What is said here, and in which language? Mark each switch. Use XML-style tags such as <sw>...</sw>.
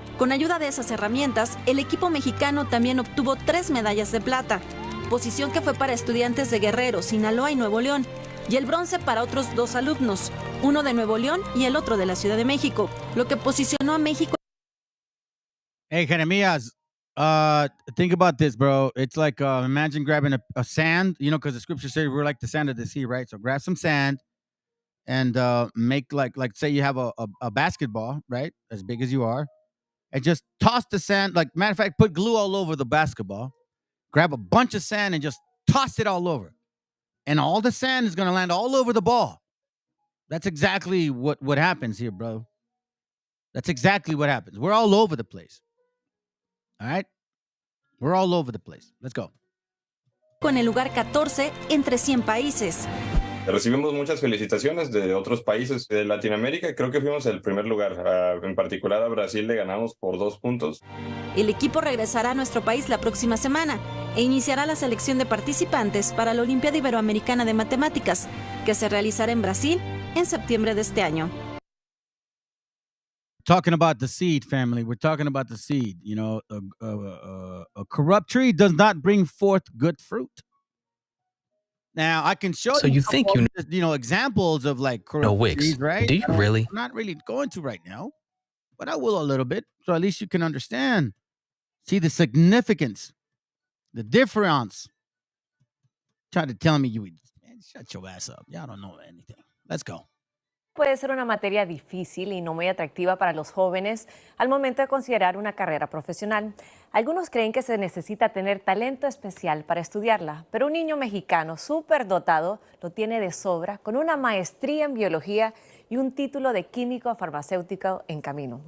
<es>Con ayuda de esas herramientas, el equipo mexicano también obtuvo 3 medallas de plata, posición que fue para estudiantes de Guerrero, Sinaloa y Nuevo León, y el bronce para otros 2 alumnos, uno de Nuevo León y el otro de la Ciudad de México, lo que posicionó a México.</es> <en>Hey, Jeremias, think about this, bro. It's like imagine grabbing a sand, you know, because the scripture says we're like the sand of the sea, right? So grab some sand and make like say you have a basketball, right, as big as you are, and just toss the sand. Like, matter of fact, put glue all over the basketball. Grab a bunch of sand and just toss it all over, and all the sand is gonna land all over the ball. That's exactly what happens here, bro. That's exactly what happens. We're all over the place. All right, we're all over the place. Let's go.</en> <es>Con el lugar 14 entre 100 países. Recibimos muchas felicitaciones de otros países de Latinoamérica. Creo que fuimos el primer lugar. En particular a Brasil le ganamos por 2 puntos. El equipo regresará a nuestro país la próxima semana e iniciará la selección de participantes para la Olimpiada Iberoamericana de Matemáticas, que se realizará en Brasil en septiembre de este año.</es> <en>Talking about the seed, family. We're talking about the seed. You know, a corrupt tree does not bring forth good fruit. Now, I can show you think you know examples of like corrupt trees, right? Do you really? I'm not really going to right now, but I will a little bit, so at least you can understand. See the significance, the difference. Try to tell me man, shut your ass up. Y'all don't know anything. Let's go.</en> <es>Puede ser una materia difícil y no muy atractiva para los jóvenes al momento de considerar una carrera profesional. Algunos creen que se necesita tener talento especial para estudiarla, pero un niño mexicano superdotado lo tiene de sobra, con una maestría en biología y un título de químico farmacéutico en camino.</es>